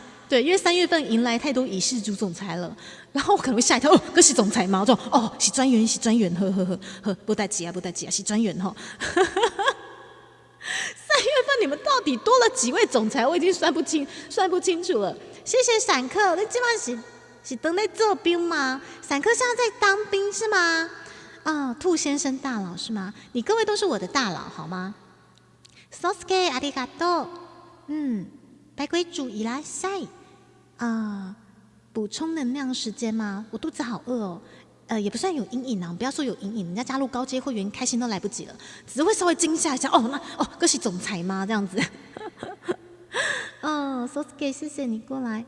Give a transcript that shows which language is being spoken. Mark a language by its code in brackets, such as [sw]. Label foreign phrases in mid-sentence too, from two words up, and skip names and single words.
[zh] 对，因为3月份迎来太多已是主总裁了，然后我可能会吓一跳，哦，这是总裁吗？我说哦，是专员，是专员，呵呵呵呵，不带急啊，不带急啊，是专员哈。3月份你们到底多了几位总裁？我已经算不清楚了。谢谢闪客，你今晚是等在做兵吗？闪客现在在当兵是吗？啊，兔先生大佬是吗？你各位都是我的大佬好吗 ？Sosuke ありがとう。 [ja] 白龟主いらっしゃい。 [zh] 补充能量时间吗？我肚子好饿哦。也不算有阴影啊，不要说有阴影，人家加入高阶会员开心都来不及了，只是会稍微惊吓一下。这是总裁吗？这样子。Sosuke 谢谢你过来。